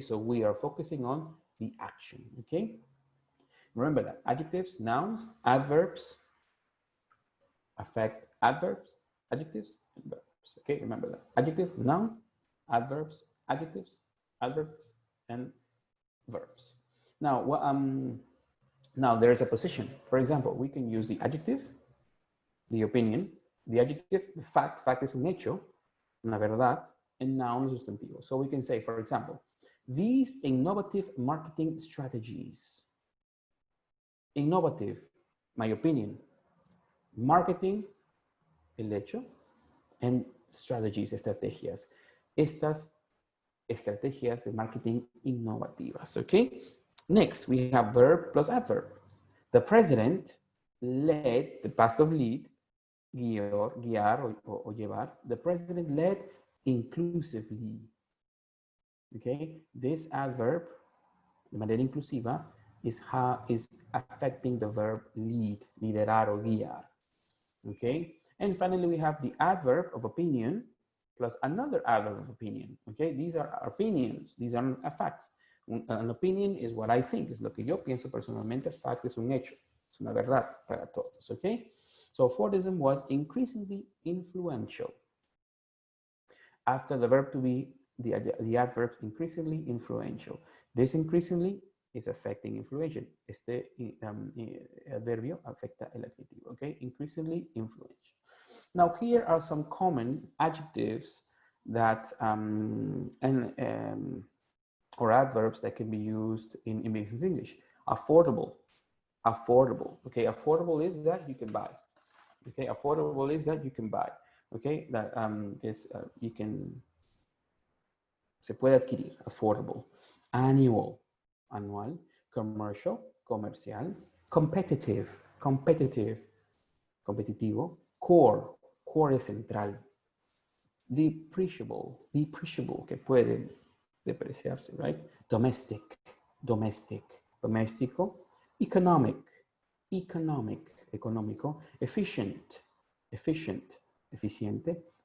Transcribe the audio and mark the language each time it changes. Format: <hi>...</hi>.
<en>So we are focusing on the action, okay? Remember that adjectives, nouns, adverbs affect adverbs, adjectives, and verbs. Okay, remember that. Adjectives, noun, adverbs, adjectives, adverbs, and verbs. Now, now there's a position. For example, we can use the adjective, the opinion, the adjective, the fact.</en> <es>Fact es un hecho, una verdad,</es> <en>and noun</en> <es>es sustantivo.</es> <en>So we can say, for example, these innovative marketing strategies. Innovative, my opinion. Marketing,</en> <es>el hecho,</es> <en>and strategies, estrategias.</en> <es>Estas estrategias de marketing innovativas, okay?</es> <en>Next, we have verb plus adverb. The president led, the past of lead,</en> <es>guiar o llevar.</es> <en>The president led inclusively, okay? This adverb,</en> <es>de manera inclusiva,</es> <en>is affecting the verb lead,</en> <es>liderar o guiar.</es> <en>Okay, and finally we have the adverb of opinion plus another adverb of opinion. Okay, these are opinions, these are facts. An opinion is what I think,</en> <es>es lo que yo pienso personalmente. Fact es un hecho, es una verdad para todos.</es> <en>Okay, so Fordism was increasingly influential. After the verb to be, the adverb increasingly influential. This increasingly is affecting influential.</en> <es>Este adverbio afecta el adjetivo,</es> <en>okay? Increasingly influential. Now, here are some common adjectives that, or adverbs that can be used in business English. Affordable, affordable, okay? Affordable is that you can buy, okay? Affordable is that you can buy, okay? That you can,</en> <es>se puede adquirir,</es> <en>affordable. Annual, anual, commercial, comercial, Competitive, competitive, competitivo. Core, core es central. Depreciable, depreciable,</en> <es>que puede depreciarse,</es> <en>right? Domestic, domestic, doméstico. Economic, economic, económico. Efficient, efficient, eficiente.</en>